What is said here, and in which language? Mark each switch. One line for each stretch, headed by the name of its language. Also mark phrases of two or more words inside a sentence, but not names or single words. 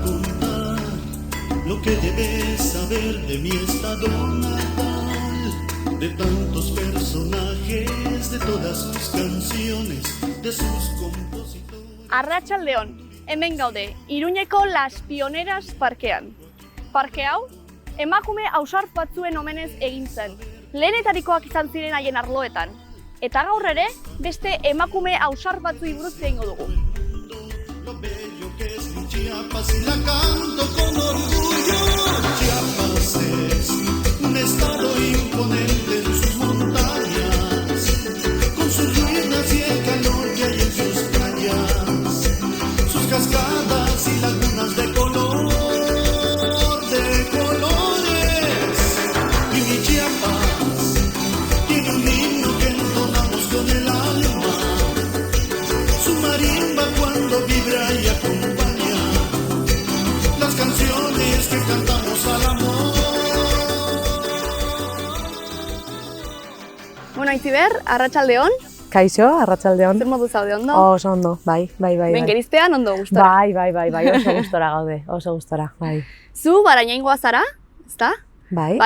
Spanish: contar lo que debes saber de mi estado natal, de tantos personajes, de todas sus canciones, de sus compositores.
Basque: Arratsaldeon, hemen gaude, Iruñeko Las Pioneras parkean. Parke hau, emakume ausart batzuen omenez egin zen. Lehenetarikoak izan ziren haien arloetan. Eta gaur ere, beste emakume ausart batzuei buruz egingo dugu.
Spanish: Lo bello que es mi Chiapas y la canto con orgullo. Chiapas es un estado imponente en sus montañas, con sus ruinas y el calor que hay en sus playas, sus cascadas y lagunas de colores. Y mi Chiapas tiene un himno que entonamos con el alma, su marimba cuando vibra y acompaña las canciones que cantamos al amor.
Basque: Bueno, Itziber, arratsaldeon. Kaixo, arratsaldeon. Zer modu zaude, ondo? Oso ondo, bai. Bengeriztean ondo gustora. Bai, oso gustora gaude, oso gustora, bai. Zu, Barañaingoa zara, ezta? Bai.